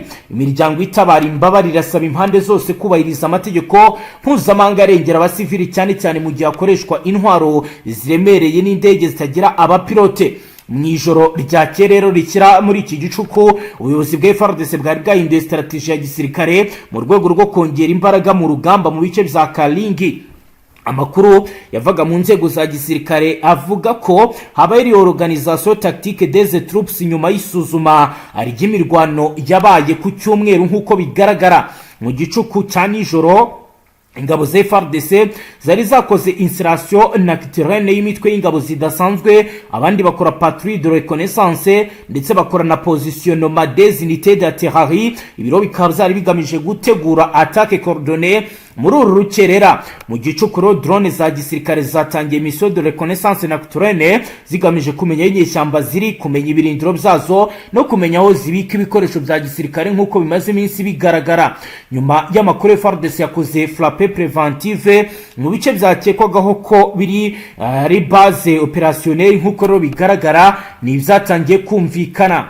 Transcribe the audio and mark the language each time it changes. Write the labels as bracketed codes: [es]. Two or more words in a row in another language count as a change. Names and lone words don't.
[rw] Imiryango itabara imbabare irasaba impande zose kubahiriza amategeko mpuzamahanga arengera abasivili cyane cyane mu gihe hakoreshwa intwaro ziremereye n'indege zitagira abapilote. Mwijoro ryakeye rero rikira muri iki gicuku ubuyobozi bwa FARDC bwari bwahinduye strategie ya gisirikare mu rwego rwo kongera imbaraga mu rugamba mu bice bya Kalingi. Amakuru yavaga mu nzego za gisirikare avuga ko habaye [fr] organisation tactique des troupes [rw] nyuma y'isuzuma ry'imirwano yabaye ku cyumweru nkuko bigaragara. Mu gicuku cya nijoro ingabo za FARDC zari zakoze [fr] installation nocturne [rw] y'imitwe y'ingabo zidasanzwe, abandi bakora [fr] patrouille de reconnaissance [rw] ndetse bakora na [fr] positionnement des unités d'artillerie. [rw] Ibiro bikaba byari bigamije gutegura [fr] attaque coordonnée [rw] muri uru rukerera. Mu gicukuro drone za gisirikare zatangiye [fr] mission de reconnaissance nocturne [rw] zigamije kumenya inyeshyamba ziri, kumenya ibirindiro byazo no kumenya aho zibika ibikoresho bya gisirikare nkuko bimaze iminsi bigaragara. Nyuma y'amakuru FARDC yakoze [fr] frappe preventive [rw] mu bice byakekwagaho ko biri ari [fr] base opérationnelle [rw] nkuko rero bigaragara ni byatangiye kumvikana.